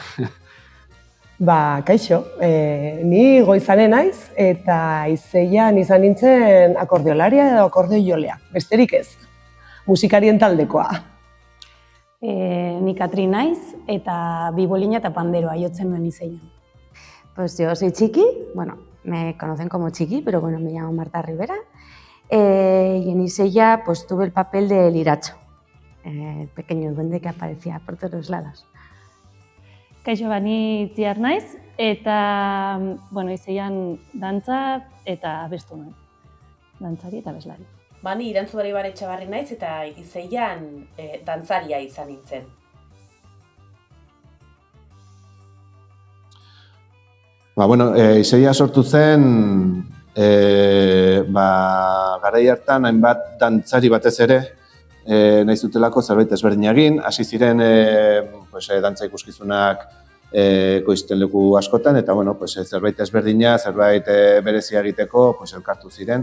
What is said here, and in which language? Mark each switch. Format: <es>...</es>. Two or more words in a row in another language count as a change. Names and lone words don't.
<eu>Kaixo, ni Goizane naiz, eta Izeian izan nintzen akordeolaria edo akordeoilea, besterik ez, musikarien taldekoa. Ni Katri naiz, eta bibolina eta panderoa jotzen nuen Izeian.</eu> <es>Pues yo soy Chiqui, me conocen como Chiqui, pero me llamo Marta Rivera. Y en Izeia tuve el papel de Liracho, el pequeño duende que aparecía por todos lados.</es> <eu>Kaixo, ni Itziar naiz, eta Izeian dantza eta abestu nuen. Dantzari eta abeslari. Ni Irantzubari Baretxabarri naiz, eta Izeian dantzaria izan nintzen. Izeia sortu zen, garai hartan hainbat dantzari batez ere nahi zutelako zerbait ezberdina egin, hasi ziren dantza ikuskizunak ekoizten leku askotan, eta zerbait ezberdina, zerbait berezia egiteko elkartu ziren.</eu>